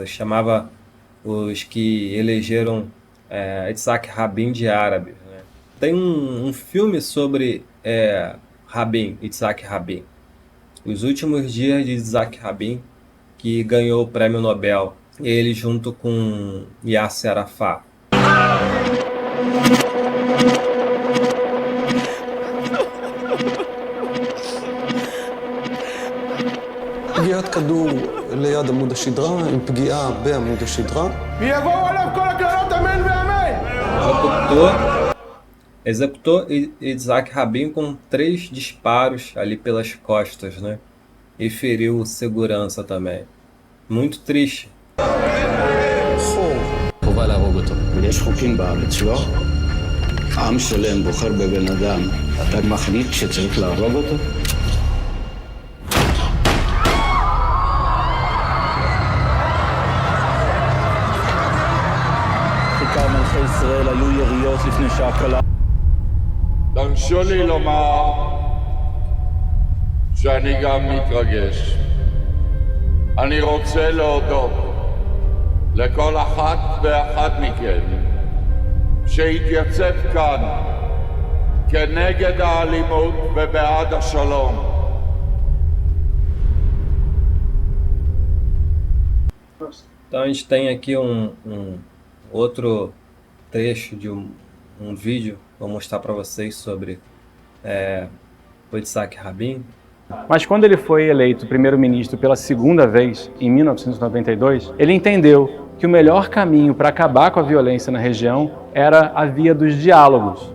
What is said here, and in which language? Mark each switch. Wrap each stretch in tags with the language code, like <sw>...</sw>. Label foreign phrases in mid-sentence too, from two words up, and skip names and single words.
<pt>Chamava os que elegeram Yitzhak Rabin de árabes. Tem um filme sobre Yitzhak Rabin, Os Últimos Dias de Yitzhak Rabin, que ganhou o prêmio Nobel, ele junto com Yasser Arafat.</pt> <he>פגיעת כדור ליד עמוד השדרה עם פגיעה בעמוד השדרה. ויבואו עליו כל הקרנות אמן ואמן!</he> <pt>Executou Yitzhak Rabin com 3 disparos ali pelas costas, né? E feriu segurança também. Muito triste.</pt> <he>חובה להרוג אותו. יש חוקים בארץ, לא? עם שלם בוחר בבן אדם, אתה מחליט שצריך להרוג אותו? כיכר מלכי ישראל היו יריות לפני שעה קלה. תרשו לי לומר שאני גם מתרגש. אני רוצה להודות לכל אחת ואחד מכם שהתייצב כאן כנגד האלימות ובעד השלום.</he> <pt>Então a gente tem aqui um outro trecho de um vídeo, vou mostrar para vocês sobre o Yitzhak Rabin. Mas quando ele foi eleito primeiro-ministro pela segunda vez, em 1992, ele entendeu que o melhor caminho para acabar com a violência na região era a via dos diálogos.</pt>